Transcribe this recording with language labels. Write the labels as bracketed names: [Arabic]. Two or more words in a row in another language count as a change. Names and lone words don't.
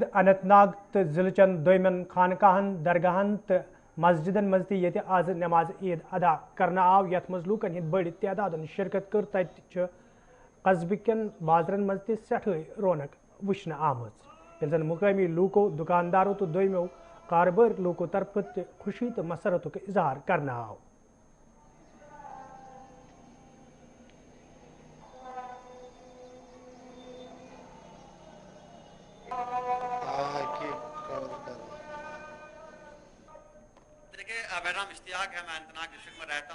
[Kashmiri] اننت ناگ تو ضلع چن دویمن خانقاہن درگاہن تو مسجدن مز تہ آز نماز عید ادا کرنا آو یت مز لوکن ہند بڑ تعداد شرکت کر تت قصبہ کن بازرن مز تہ سٹھے رونق وچھنہ آمٕژ ییٚلہِ زن مقٲمی لوٗکو دُکاندارو تہٕ دوٚیمیو کاربٲرۍ لوٗکو طرفہٕ تہِ خوشی تہٕ مسرتُک اظہار کرنہٕ آو [Urdu] میرا نام اشتیاق ہے، میں انتناگ ڈسٹرکٹ میں رہتا ہوں.